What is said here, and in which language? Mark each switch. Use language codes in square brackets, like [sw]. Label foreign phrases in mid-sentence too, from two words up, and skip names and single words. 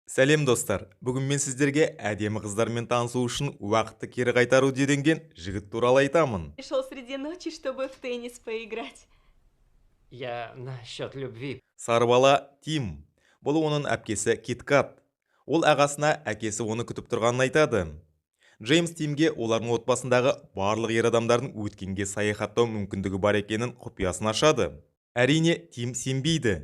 [kk] Сәлем достар. Бүгін мен сіздерге әдемі қыздармен танысу үшін уақытты кері қайтару деген жігіт туралы айтамын. [ru] Пришел среди ночи, чтобы в теннис поиграть. Я насчет любви. [kk] Сарбала Тим. Бұл оның әпкесі Киткат. Ол ағасына әкесі оны күтіп тұрғанын айтады. Джеймс Тимге олардың отбасындағы барлық ер адамдардың өткенге саяхаттау мүмкіндігі бар екенін құпиясын ашады. Әрине, Тим сенбейді.